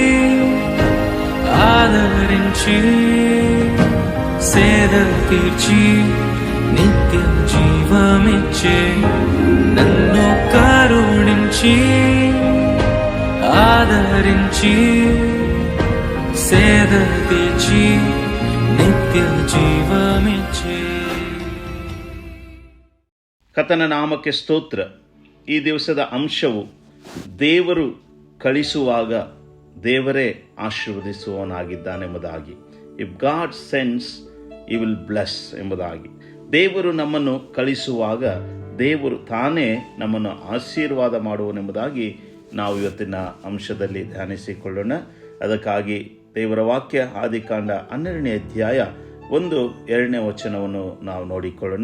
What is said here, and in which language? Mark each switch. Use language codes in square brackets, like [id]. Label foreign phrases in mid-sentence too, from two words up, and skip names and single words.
[te] ఆదరించి సేద తీర్చి నిత్య జీవమిచ్చే, నన్ను కరుణించి ఆదరించి సేద తీర్చి నిత్య జీవమిచ్చే. [kn] ಕರ್ತನ ನಾಮಕ್ಕೆ ಸ್ತೋತ್ರ. ಈ ದಿವಸದ ಅಂಶವು ದೇವರು ಕಳಿಸುವಾಗ ದೇವರೇ ಆಶೀರ್ವದಿಸುವವನಾಗಿದ್ದಾನೆಂಬುದಾಗಿ. [en] if God sends you will bless ಎಂಬುದಾಗಿ. [kn] ದೇವರು ನಮ್ಮನ್ನು ಕಳಿಸುವಾಗ ದೇವರು ತಾನೇ ನಮ್ಮನ್ನು ಆಶೀರ್ವಾದ ಮಾಡುವನೆಂಬುದಾಗಿ ನಾವು ಇವತ್ತಿನ ಅಂಶದಲ್ಲಿ ಧ್ಯಾನಿಸಿಕೊಳ್ಳೋಣ. ಅದಕ್ಕಾಗಿ ದೇವರ ವಾಕ್ಯ ಆದಿಕಾಂಡ 12ನೇ ಅಧ್ಯಾಯ 1-2ನೇ ವಚನವನ್ನು ನಾವು ನೋಡಿಕೊಳ್ಳೋಣ.